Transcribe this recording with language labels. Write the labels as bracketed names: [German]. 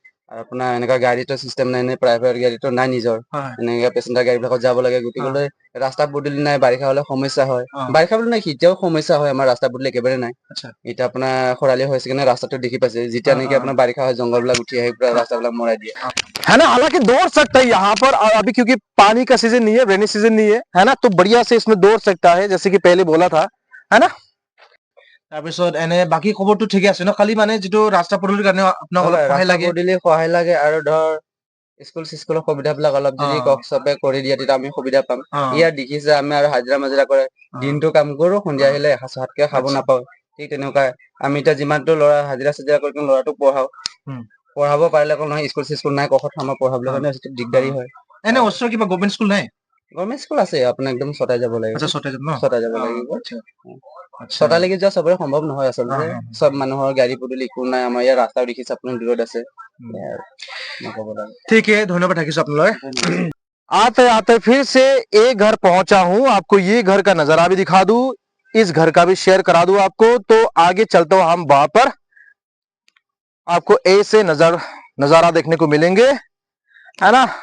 [Assamese] আৰু আপোনাৰ এনেকা গাড়ীটো চিষ্টেম নাই, প্ৰাইভেট গাড়ীটো নাই নিজৰ, এনেকা পেচেঞ্জাৰ গাড়ীবিলাকত যাব লাগে। গতিকে ৰাস্তা পদূলি নাই, বাৰিষা হলে সমস্যা হয়। অ। বাৰিষা বুলি নাই, এতিয়াও সমস্যা হয়, আমাৰ ৰাস্তা পদূলি একেবাৰে নাই। আচ্ছা। এতিয়া আপোনাৰ খৰালি হৈছে কাৰণে ৰাস্তাটো দেখি পাইছে, যেতিয়া নেকি আপোনাৰ বাৰিষা হয় জংঘল বিলাক উঠি আহি পুৰা ৰাস্তাবিলাক মৰাই দিয়ে। [Hindi] है ना। हालांकि दौड़ सकता है यहाँ पर अभी, क्योंकि पानी का सीजन नहीं है, रेनी सीजन नहीं है ना, तो बढ़िया से इसमें दौड़ सकता है, जैसे कि पहले बोला था, है ना। [Assamese] তাৰপিছত এনে বাকী খবৰটো ঠিকে আছে ন, খালি মানে যিটো ৰাস্তা পদূলিৰ কাৰণে আপোনাক অলপ সহায় ৰাস্তা লাগে। পদূলি সহায় লাগে, আৰু ধৰ স্কুলৰ সুবিধাবিলাক অলপ যদি কক চবে কৰি দিয়ে তেতিয়া আমি সুবিধা পাম। ইয়াত দেখিছে আমি আৰু হাজিৰা মাজিৰা কৰে, দিনটো কাম কৰো, সন্ধিয়া আহিলে এসাঁজ ভাতকে খাব নাপাওঁ। ঠিক তেনেকুৱা আমি এতিয়া যিমানটো ল'ৰা হাজিৰা চাজিৰা কৰি ল'ৰাটোক পঢ়াব পাৰিলে অকল নহয়, স্কুল নাই কাষত আমাৰ পঢ়াবলৈ কাৰণে দিগদাৰী হয়। এনে ওচৰৰ কিবা গভৰ্ণমেণ্ট স্কুল নাই? গভৰ্ণমেণ্ট স্কুল আছে, আপোনাৰ একদম ছটাই যাব লাগিব। ছটাই যাব লাগিব। আচ্ছা। ছটালৈকে যোৱা চবৰে সম্ভৱ নহয় আচলতে, চব মানুহৰ গাড়ী পদূলি একো নাই। আমাৰ ইয়াৰ ৰাস্তাও দেখিছে আপুনি দূৰত আছে। [Hindi] ठीक है, धन्यवाद [Assamese] থাকিছো আপোনালৈ। [Hindi] आते आते फिर से एक घर पहुंचा हूं, आपको ये घर का नजारा भी दिखा दूं, इस घर का भी शेयर करा दूं आपको। तो आगे चलते हुए हम वहां पर आपको ऐसे नजारा देखने को मिलेंगे, है ना।